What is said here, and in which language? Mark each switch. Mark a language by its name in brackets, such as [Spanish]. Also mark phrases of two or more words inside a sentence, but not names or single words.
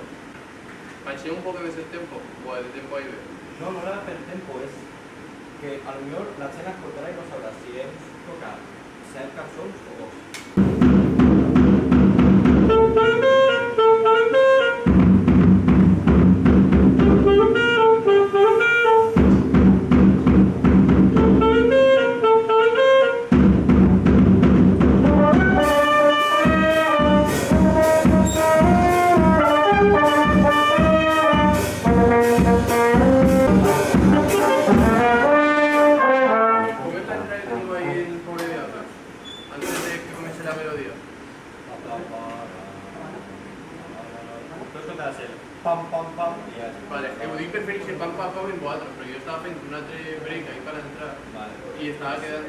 [Spanish] Baixé un poco de ese tiempo, o de tiempo ahí. [Catalan] No, no era per tempo, és que a lo millor la gent escoltarà i no sabrà si hem tocat 7 cançons o 2. [Spanish] ¿Cómo es la entrada que tengo ahí el pobre diablo? Antes de que comience la melodía. [Catalan] Tu escoltaràs el pam, pam, pam i ja. [Spanish] Vale, Eudí preferís que pam pam pam en 4, pero yo estaba haciendo un altre break ahí para entrar Vale, y estaba quedando.